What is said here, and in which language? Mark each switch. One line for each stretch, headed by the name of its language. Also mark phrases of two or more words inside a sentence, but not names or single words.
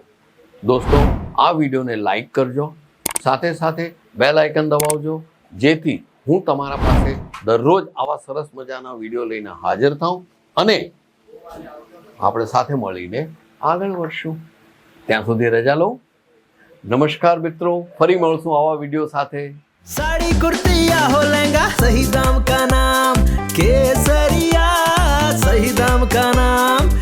Gujarati: દોસ્તો, આ વિડીયોને લાઈક કરજો, સાથે સાથે બેલ આઇકન દબાવજો, જેથી હું તમારા પાસે દરરોજ આવા સરસ મજાના વિડીયો લઈને હાજર થાઉં અને આપણે સાથે મળીને આગળ વધશું. ત્યાં સુધી રજા લો. નમસ્કાર મિત્રો, ફરી મળશું આવા વિડીયો સાથે.
Hindi: साड़ी कुर्ती या हो लहंगा, सही दाम का नाम केसरिया, सही दाम का नाम.